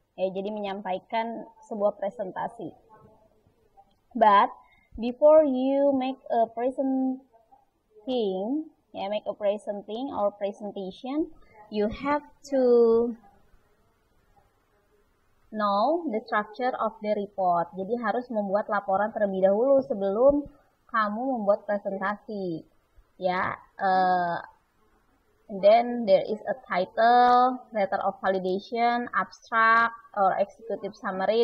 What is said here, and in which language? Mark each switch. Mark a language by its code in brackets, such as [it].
[id] Jadi menyampaikan sebuah presentasi. [en] But before you make a presenting, make a presenting or presentation, you have to know the structure of the report. [id] Jadi harus membuat laporan terlebih dahulu sebelum kamu membuat presentasi. [en] And then there is a title, letter of validation, abstract, or executive summary.